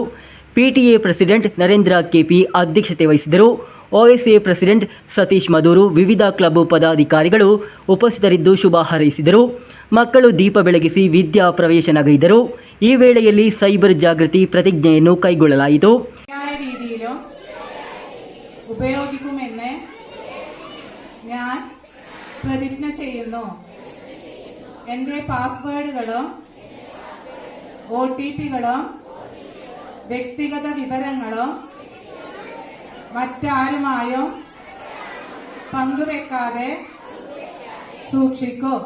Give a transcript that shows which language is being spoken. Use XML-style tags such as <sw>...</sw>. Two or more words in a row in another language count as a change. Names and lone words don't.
<en>PTA president</en> <kn>ನರೇಂದ್ರ ಕೆಪಿ ಅಧ್ಯಕ್ಷತೆ ವಹಿಸಿದರು.</kn> <en>OSA president</en> <kn>ಸತೀಶ್ ಮದೂರು, ವಿವಿಧ ಕ್ಲಬ್ ಪದಾಧಿಕಾರಿಗಳು ಉಪಸ್ಥಿತರಿದ್ದು ಶುಭ ಹಾರೈಸಿದರು. ಮಕ್ಕಳು ದೀಪ ಬೆಳಗಿಸಿ ವಿದ್ಯಾ ಪ್ರವೇಶನಗೈದರು. ಈ ವೇಳೆಯಲ್ಲಿ ಸೈಬರ್ ಜಾಗೃತಿ ಪ್ರತಿಜ್ಞೆಯನ್ನು ಕೈಗೊಳ್ಳಲಾಯಿತು.</kn> <ml>ഉപയോഗിക്കുമെന്ന് ഞാൻ പ്രതിജ്ഞ ചെയ്യുന്നു. എൻ്റെ പാസ്വേഡുകളും OTPകളും വ്യക്തിഗത വിവരങ്ങളും മറ്റാരുമായും പങ്കുവെക്കാതെ സൂക്ഷിക്കും.</ml>